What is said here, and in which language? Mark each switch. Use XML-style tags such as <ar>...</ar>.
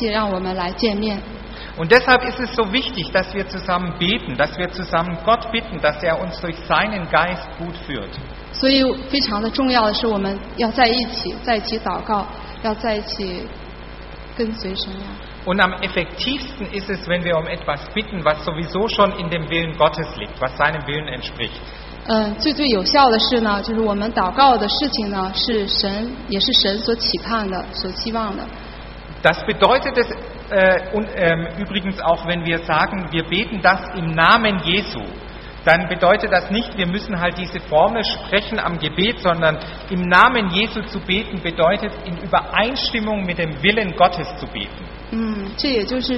<de>Und deshalb ist es so wichtig, dass wir zusammen beten, dass wir zusammen Gott bitten, dass er uns durch seinen Geist gut führt.</de> <zh>所以非常的重要的是我们要在一起祷告，要在一起跟随神呀。</zh> <de>Und am effektivsten ist es, wenn wir um etwas bitten, was sowieso schon in dem Willen Gottes liegt, was seinem Willen entspricht.</de> <zh>最最有效的是呢，就是我们祷告的事情呢，是神，也是神所期盼的，所期望的。</zh> <de>Das bedeutet es übrigens auch, wenn wir sagen, wir beten das im Namen Jesu. Dann bedeutet das nicht, wir müssen halt diese Formel sprechen am Gebet, sondern im Namen Jesu zu beten bedeutet, in Übereinstimmung mit dem Willen Gottes zu beten.</de>